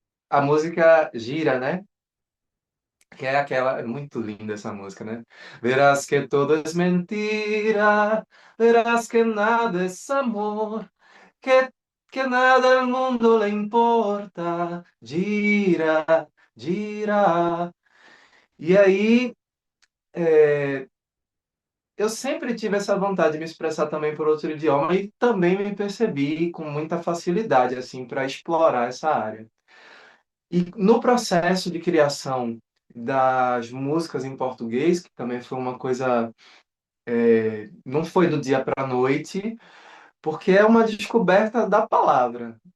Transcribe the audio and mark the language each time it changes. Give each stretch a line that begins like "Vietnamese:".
Portuguese: A música Gira, né? Que é aquela, é muito linda essa música, né?
Spanish: Verás que todo es mentira, verás que nada es amor, que, que nada al mundo le importa. Gira, gira.
Portuguese: E aí, eu sempre tive essa vontade de me expressar também por outro idioma e também me percebi com muita facilidade, assim, para explorar essa área. E no processo de criação das músicas em português, que também foi uma coisa, não foi do dia para a noite, porque é uma descoberta da palavra.